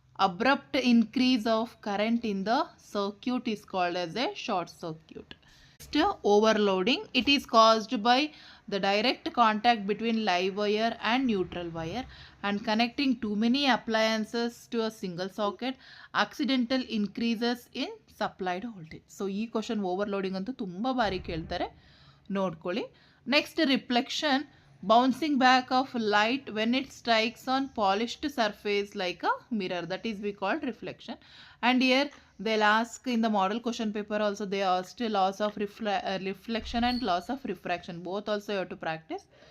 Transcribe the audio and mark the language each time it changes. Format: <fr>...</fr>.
<en>Abrupt increase of current in the circuit is called as a short circuit. Next, overloading. It is caused by the direct contact between live wire and neutral wire and connecting too many appliances to a single socket. Accidental increases in supplied voltage.</en> <kn>So ಈ question overloading ಅಂತೂ ತುಂಬ ಬಾರಿ ಕೇಳ್ತಾರೆ, ನೋಡ್ಕೊಳ್ಳಿ.</kn> <en>Next, reflection. Bouncing back of light when it strikes on polished surface like a mirror, that is we called reflection. And here they'll ask in the model question paper also, they asked laws of reflection and laws of refraction, both also you have to practice.</en>